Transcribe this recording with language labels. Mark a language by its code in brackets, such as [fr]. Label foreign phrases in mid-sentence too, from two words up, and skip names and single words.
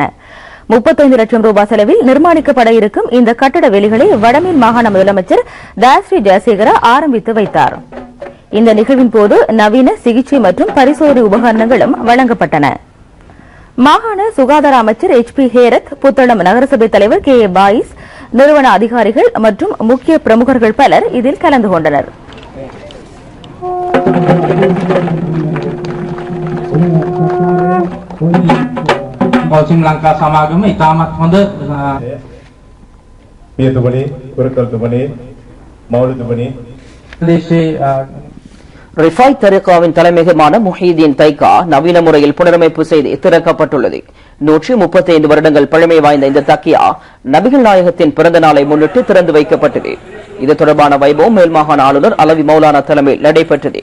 [ta] 35 லட்சம் ரூபாய் செலவில் நிர்மாணிக்கப்பட இருக்கும் இந்த கட்டட வேலைகளை வடமேல் மாகாண முதலமைச்சர் தயாஸ்ரீ ஜெயசேகர ஆரம்பித்து வைத்தார். இந்த நிகழ்வின் போது நவீன சிகிச்சை மற்றும் பரிசோதனை உபகரணங்களும் வழங்கப்பட்டன. மாகாண சுகாதார அமைச்சர் HP ஹேரத், புத்தளம் நகரசபை தலைவர் KA பாயிஸ், நிறுவன அதிகாரிகள் மற்றும் முக்கிய பிரமுகர்கள் பலர் இதில் கலந்து கொண்டனர். [si] පෞසිම් ලංකා සමාගම ඉතාමත් හොඳ පියතුමනි, කුරකල්තුමනි, මෞලතුමනி දේශේ [ta] ரிஃபாய் தரிகாவின் தலைமையகமான முஹீதீன் தைகா நவீன முறையில் புனரமைப்பு செய்து திறக்கப்பட்டுள்ளது. 135 வருடங்கள் பழமை வாய்ந்த இந்த தக்கியா நபிகள் நாயகத்தின் பிறந்த நாளை முன்னிட்டு திறந்து வைக்கப்பட்டது. இது தொடர்பான வைபவம் மேல்மாகாண ஆளுநர் அலவி மௌலானா தலைமையில் நடைபெற்றது.